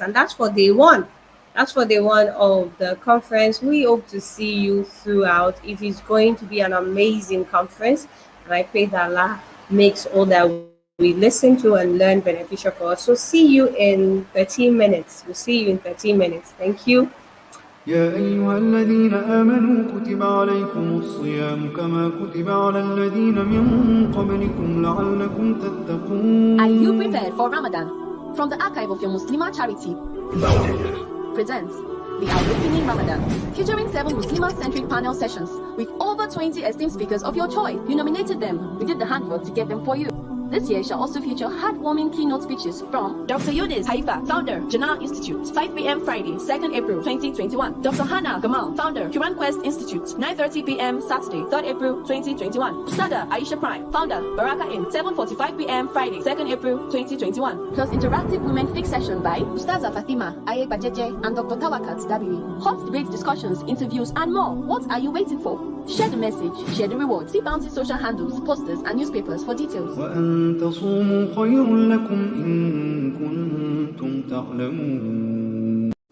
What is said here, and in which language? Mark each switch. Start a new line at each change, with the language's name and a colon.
English: And that's for day one. That's for day one of the conference. We hope to see you throughout. It is going to be an amazing conference, and I pray that Allah makes all that we listen to and learn beneficial for us. So see you in 13 minutes. We'll see you in 13 minutes. Thank you.
Arabic: يا أيها الذين آمنوا كتب عليكم الصيام كما كتب على الذين من قبلكم لعلكم تتقون.
English: Are you prepared for Ramadan? From the archive of your Muslimah charity presents the Awakening Ramadan, featuring 7 Muslimah-centric panel sessions with over 20 esteemed speakers of your choice. You nominated them. We did the handwork to get them for you. This year shall also feature heartwarming keynote speeches from Dr. Yunus Haifa, founder, Janal Institute, 5 p.m. Friday, 2nd April 2021. Dr. Hannah Gamal, founder, Quran Quest Institute, 9:30 p.m. Saturday, 3rd April 2021. Sada Aisha Prime, founder, Baraka Inn, 7:45 p.m. Friday, 2nd April 2021. Plus interactive women fix session by Ustaza Fatima, Aye Bajeje, and Dr. Tawakkalt Dabiri. Hot debate discussions, interviews, and more. What are you waiting for? Share the message, share the reward. See Bounty social handles, posters, and newspapers for details.
Arabic: وأن تصوموا خير لكم إن كنتم تعلمون.